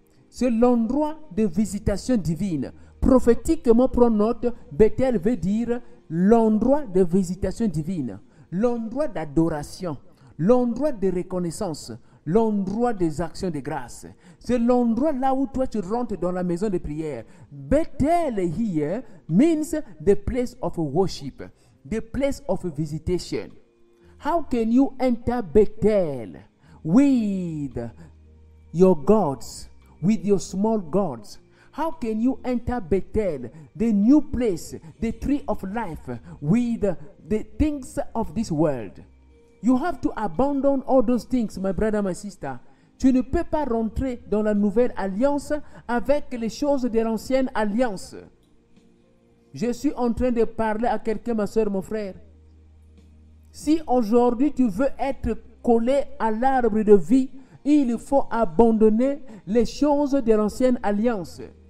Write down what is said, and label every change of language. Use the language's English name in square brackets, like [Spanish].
[French] C'est l'endroit de visitation divine. Prophétiquement, prends note, Bethel veut dire l'endroit de visitation divine, l'endroit d'adoration, l'endroit de reconnaissance, l'endroit des actions de grâce. C'est l'endroit là où toi tu rentres dans la maison de prière. [English] Bethel here means the place of worship, the place of visitation. How can you enter Bethel with your gods, with your small gods? How can you enter Bethel, the new place, the tree of life, with the things of this world? You have to abandon all those things, my brother, my sister. [French] Tu ne peux pas rentrer dans la nouvelle alliance avec les choses de l'ancienne alliance. Je suis en train de parler à quelqu'un, ma soeur, mon frère. Si aujourd'hui tu veux être collé à l'arbre de vie, il faut abandonner les choses de l'ancienne alliance.